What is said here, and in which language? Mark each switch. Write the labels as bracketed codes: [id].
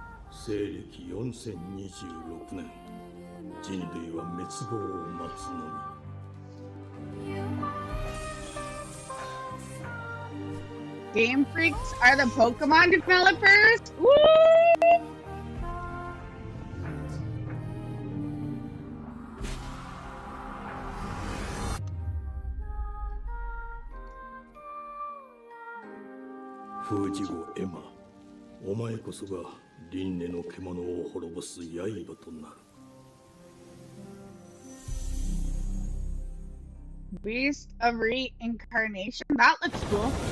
[ja] 西暦4026年、人類は滅亡を待つのみ。 [en] Game Freaks are the Pokemon developers? Woo! [ja] Fujigo Emma, お前こそが輪廻の獣を滅ぼす刃となる。 [en] Beast of Reincarnation? That looks cool.